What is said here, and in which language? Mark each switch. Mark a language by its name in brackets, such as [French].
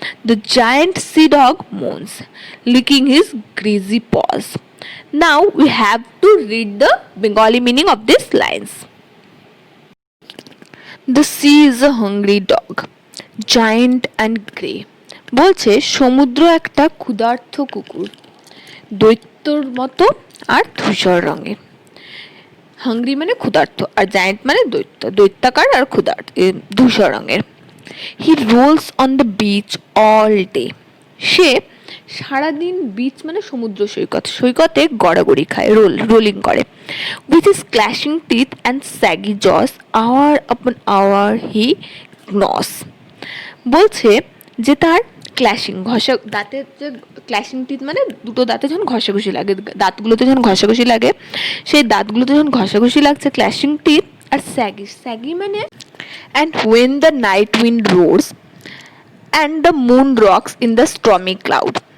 [English] The giant sea dog moans, licking his greasy paws. Now we have to read the Bengali meaning of these lines. The sea is a hungry dog, giant and grey. [Bangla] বলছে সমুদ্র একটা ক্ষুধার্ত কুকুর, দৈত্যর মতো আর ধূসর রঙের। Hungry মানে ক্ষুধার্ত, আর জায়ান্ট মানে দৈত্যাকার আর ধূসর রঙের। [English] He rolls on the beach all day. [Bangla] সে সারাদিন বিচ মানে সমুদ্র সৈকতে গড়াগড়ি খায়, রোলিং করে। [English] With his clashing teeth and saggy jaws hour upon hour he gnaws. [Bangla] বলছে যে তার ক্ল্যাশিং দাঁতের যে ক্ল্যাশিং টিথ মানে দুটো দাঁতে যখন ঘষাঘষি লাগে, দাঁতগুলোতে যখন ঘষাঘষি লাগে, সেই দাঁতগুলোতে যখন ঘষাঘষি লাগছে ক্ল্যাশিং টিথ। আর স্যাগি মানে [English] and when the night wind roars and the moon rocks in the stormy cloud.